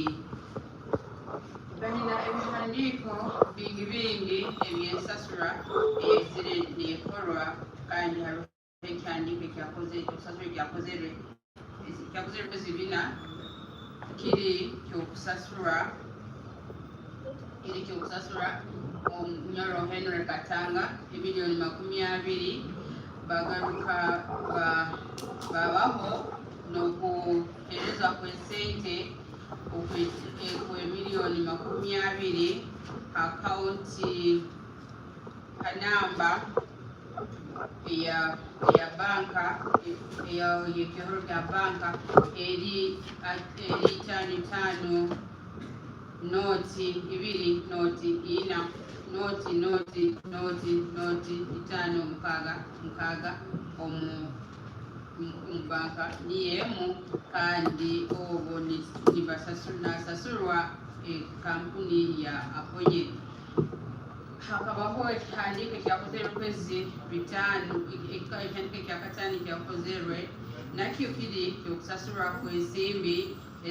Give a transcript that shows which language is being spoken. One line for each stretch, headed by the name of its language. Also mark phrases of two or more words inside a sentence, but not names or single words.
Nyoro: Balina ebihandiiko bingi ebyensasura ezire neekorwa kandi hariho ekihandiiko ekyosasura ekyakozere kwezi 4 kiri kyokusasura omunyoro Henry Katanga emiliyoni 20 bagaruka babaho n'okuhereza kw'esente okw'emiliyoni 20 akawunti kanamba eya banka y'ekihoro kya banka eri 55 noti 2 noti 4 noti 5 omu banka niyemu kandi obwo nibasasurwa kampuni ya Aponye. Hakabaho ekihandiiko ekyakozerwe kwezi 5 ekihandiiko ekyakataano ekyakozerwe nakyo kiri kyokusasurwa kw'ensimbi